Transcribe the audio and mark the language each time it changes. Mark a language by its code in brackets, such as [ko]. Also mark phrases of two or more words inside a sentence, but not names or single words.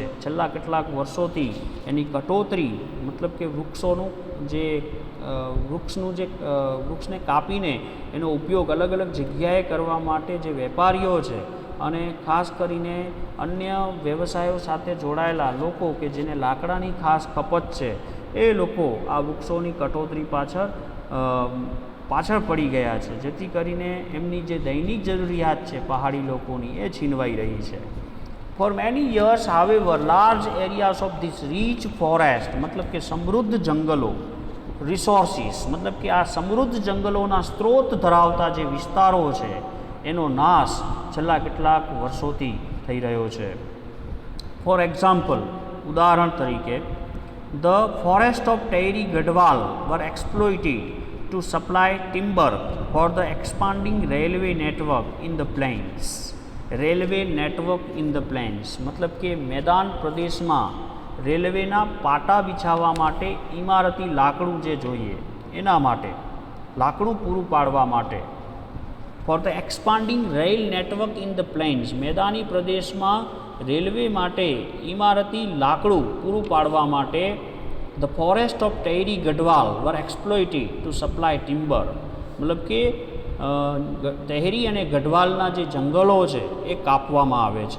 [gu] છેલ્લા કેટલાક વર્ષોથી એની કટોતરી મતલબ કે વૃક્ષને કાપીને એનો ઉપયોગ અલગ અલગ જગ્યાએ કરવા માટે જે વેપારીઓ છે અને ખાસ કરીને અન્ય વ્યવસાયો સાથે જોડાયેલા લોકો કે જેને લાકડાની ખાસ ખપત છે, એ લોકો આ વૃક્ષોની કટોતરી પાછળ પડી ગયા છે, જેથી કરીને એમની જે દૈનિક જરૂરિયાત છે પહાડી લોકોની એ છીનવાઈ રહી છે. [en] For many years, however, large areas of this rich forest [gu] મતલબ કે સમૃદ્ધ જંગલો, રિસોર્સિસ મતલબ કે આ સમૃદ્ધ જંગલોના સ્ત્રોત ધરાવતા જે વિસ્તારો છે એનો નાશ છેલ્લા કેટલાક વર્ષોથી થઈ રહ્યો છે. [en] for example, [gu] ઉદાહરણ તરીકે, [en] the forest of Tehri Gadwal were exploited to supply timber for the expanding railway network in the plains. railway network in the plains [gu] મતલબ કે મેદાન પ્રદેશમાં રેલવેના પાટા બિછાવવા માટે ઇમારતી લાકડું જે જોઈએ એના માટે, લાકડું પૂરું પાડવા માટે. [en] for the expanding rail network in the plains, [gu] મેદાની પ્રદેશમાં રેલવે માટે ઇમારતી લાકડું પૂરું પાડવા માટે [en] the forest of Tehri Garhwal were exploited to supply timber [gu] મતલબ કે તેહરી અને ગઢવાલના જે જંગલો છે એ કાપવામાં આવે છે.